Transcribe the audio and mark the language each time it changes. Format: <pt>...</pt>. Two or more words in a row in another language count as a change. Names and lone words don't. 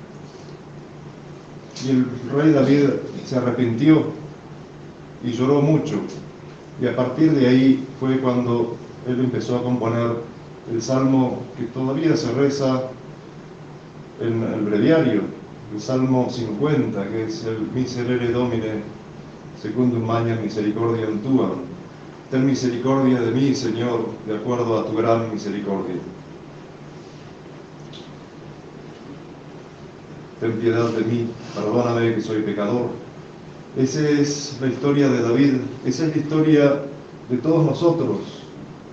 <es>Y el rey David se arrepintió y lloró mucho, y a partir de ahí fue cuando él empezó a componer el salmo que todavía se reza en el breviario, el Salmo 50, que es el</es> <la>Miserere Domine, secundum magnam misericordiam tuam.</la> <es>Ten misericordia de mí, Señor, de acuerdo a tu gran misericordia. Ten piedad de mí, perdóname que soy pecador. Esa es la historia de David, esa es la historia de todos nosotros.</es>